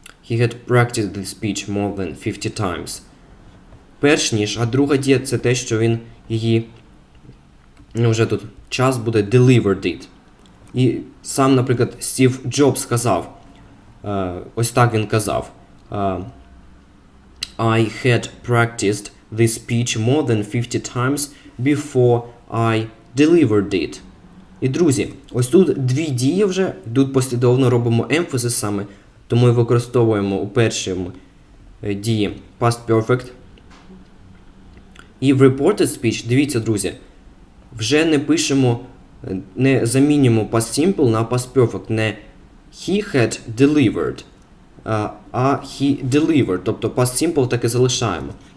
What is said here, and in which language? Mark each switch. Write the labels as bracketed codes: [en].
[en] He had practiced the speech more than 50 times. [uk] Перш ніж, а друга дія – це те, що він її, вже тут час буде [en] delivered it. [uk] І сам, наприклад, Стів Джобс сказав, ось так він казав, [en] I had practiced this speech more than 50 times before I delivered it. [uk] І, друзі, ось тут дві дії вже, тут послідовно робимо емфазис саме, тому і використовуємо у першому дії past perfect. І в reported speech, дивіться, друзі, вже не пишемо, не замінюємо past simple на past perfect, не [en] he had delivered, [uk] а [en] he delivered, [uk] тобто past simple так і залишаємо.